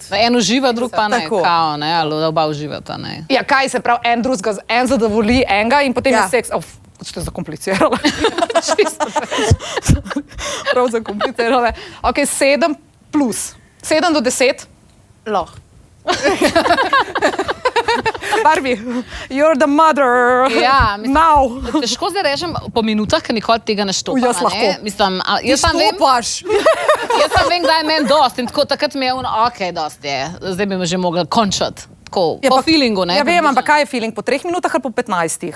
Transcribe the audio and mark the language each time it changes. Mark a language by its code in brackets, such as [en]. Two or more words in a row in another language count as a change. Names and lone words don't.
[sl] En uživa, drug pa ne, Tako. kao, ne, ali oba uživata, ne. Ja, kaj se pravi, en zadovolji enega in potem Ja. je seks. Ste zakomplicirali. Čisto. Prav zakomplicirali. Ok, 7 plus. 7 do 10. Lahko. [en] Barbie, you're the mother. [sl] Ja, mislim, Now. težko zdaj rečem po minutah, ker nikoli tega ne štopam. Jaz lahko. Ne? Mislim, jaz sam vem, kdaj je meni dost in tako takrat mi je ok, dost je. Zdaj bi me že mogla končati. Tako, po feelingu, ne? Ja, vem, ampak kaj je feeling? Po 3 minutah ali po 15?